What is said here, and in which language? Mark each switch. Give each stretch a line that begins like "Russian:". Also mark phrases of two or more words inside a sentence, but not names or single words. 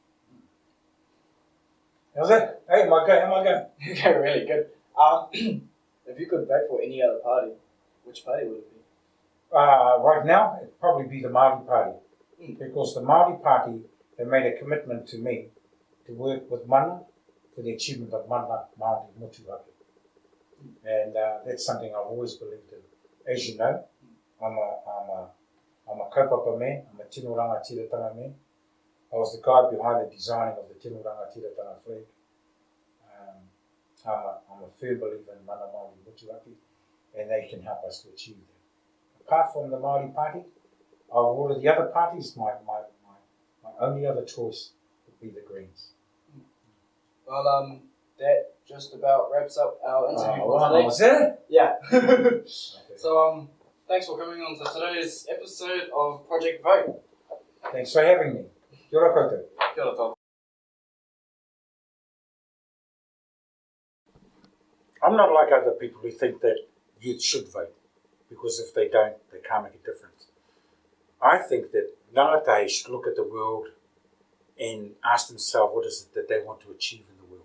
English: How's that? Hey, how am I going? Okay, really good. If you could vote for any other party, which party would it be? Right now, it'd probably be the Māori Party, because the Māori Party have made a commitment to me to work with mana for the achievement of
Māori: mana Māori motuhake.
English: And that's something I've always believed in. As you know, I'm a kaupapa man, I'm a
Māori: tino rangatiratanga
English: man. I was the guy behind the designing of the
Māori: tino rangatiratanga
English: flag. I'm a firm believer in
Māori: mana Māori motuhake,
English: and they can help us to achieve that. Apart from the Māori Party, of all of the other parties, my only other choice would be the Greens. Well, that just about wraps up our interview for wow, today. was it? Yeah. Okay. So, thanks for coming on to today's episode of Project Vote. Thanks for having me.
Māori: Kia ora koutou. Kia ora tau.
English: I'm not like other people who think that youth should vote, because if they don't, they can't make a difference. I think that Ngātahi should look at the world and ask themselves what is it that they want to achieve in the world.